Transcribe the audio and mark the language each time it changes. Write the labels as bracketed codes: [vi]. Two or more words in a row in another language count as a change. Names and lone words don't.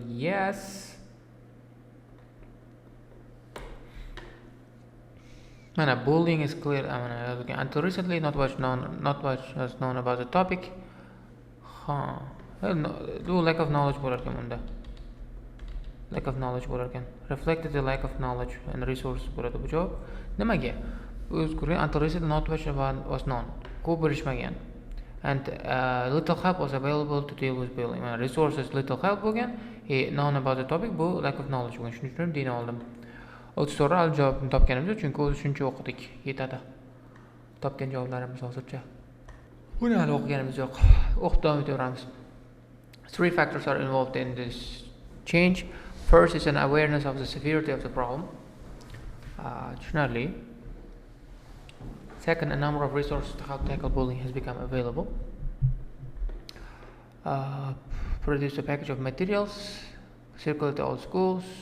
[en] Yes. Bullying is clear. Until recently, not much was known about the topic. Lack of knowledge bo'larkan. Lack of knowledge bo'larkan. Reflected the lack of knowledge and resources [uz] bo'ladi bu javob. Nimaga? [en] Until recently, not much was known. [uz] Ko'p bilishmagan. [en] And little help was available to deal with bullying. Resources little help bo'lgan. Known about the topic bu lack of knowledge bo'lgan. [uz] Shuning uchun deyni oldim. 34 al javobni topganimiz uchun chunki o'zi shuncha o'qidik. Yetadi. Topgan javoblarimiz hozircha. Buni hali o'qiganimiz yo'q. O'qib davom etaveramiz. [en] 3 factors are involved in this change. First is an awareness of the severity of the problem. [uz] Tushunarli. [en] Second, a number of resources to help tackle bullying has become available. Produce a package of materials, circulate to all schools.